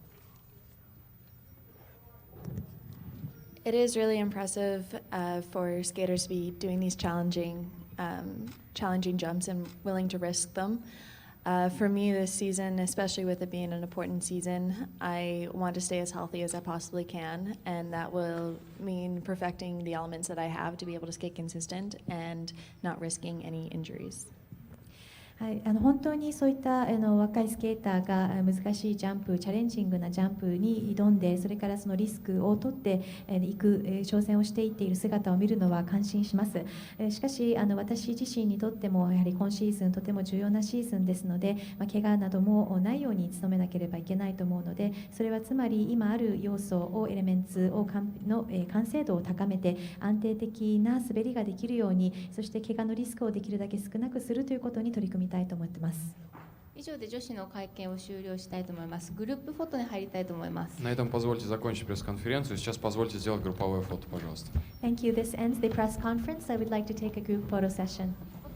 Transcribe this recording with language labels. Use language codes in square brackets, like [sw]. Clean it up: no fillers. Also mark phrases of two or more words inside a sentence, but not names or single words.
[en] It is really impressive for skaters to be doing these challenging jumps and willing to risk them. For me this season, especially with it being an important season, I want to stay as healthy as I possibly can, and that will mean perfecting the elements that I have to be able to skate consistent and not risking any injuries. [ja] はい、本当にそういった若いスケーターが難しいジャンプ、チャレンジングなジャンプに挑んで、それからそのリスクを取っていく挑戦をしていっている姿を見るのは感心します。しかし私自身にとってもやはり今シーズンとても重要なシーズンですので、怪我などもないように努めなければいけないと思うので、それはつまり今ある要素をエレメンツの完成度を高めて安定的な滑りができるように、そして怪我のリスクをできるだけ少なくするということに取り組みたいたいと思ってます。以上で女子の会見を終了したいと思います。グループフォトに入りたいと思います。 [ru] На этом позвольте закончить пресс-конференцию. Сейчас позвольте сделать групповое фото, пожалуйста. [en] Thank you. This ends the press conference. I would like to take a group photo session.